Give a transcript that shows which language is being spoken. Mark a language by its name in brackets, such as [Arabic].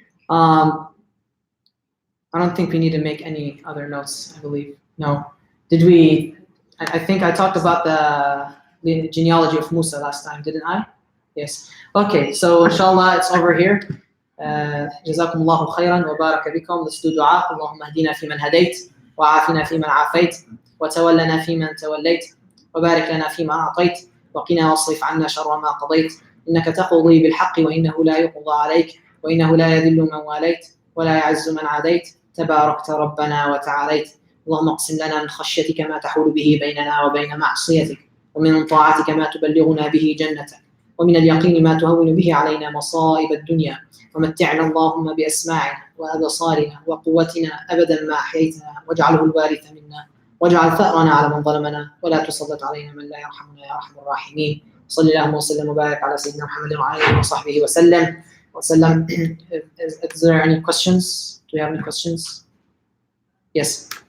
[English] I don't think we need to make any other notes, I believe. No. Did we? I think I talked about the genealogy of Musa last time, didn't I? Yes. Okay, so inshallah, it's over here. [Arabic] جزاكم الله خيرا وبارك بكم. [English] Let's do dua. [Arabic] اللهم اهدنا فيمن هديت وعافنا فيمن عافيت وتولنا فيمن توليت وبارك لنا فيما أعطيت وقنا واصرف عنا شر ما قضيت إنك تقضي بالحق وإنه لا يقضى عليك وإنه لا يذل من واليت ولا يعز من عاديت تباركت ربنا وتعاليت اللهم اقسم لنا من خشيتك ما تحول به بيننا وبين معصيتك ومن طاعتك ما تبلغنا به جنتك ومن اليقين ما تهون به علينا مصائب الدنيا ومتعنا اللهم بأسماعنا وأبصارنا وقوتنا أبدا ما أحييتنا واجعله الوارث منا واجعل ثأرنا على من ظلمنا ولا تسلط علينا من لا يرحمنا يا أرحم الراحمين صلى الله وسلم وبارك على سيدنا محمد وعلى آله وصحبه وسلم. [English] Is there any questions? Do you have any questions? Yes.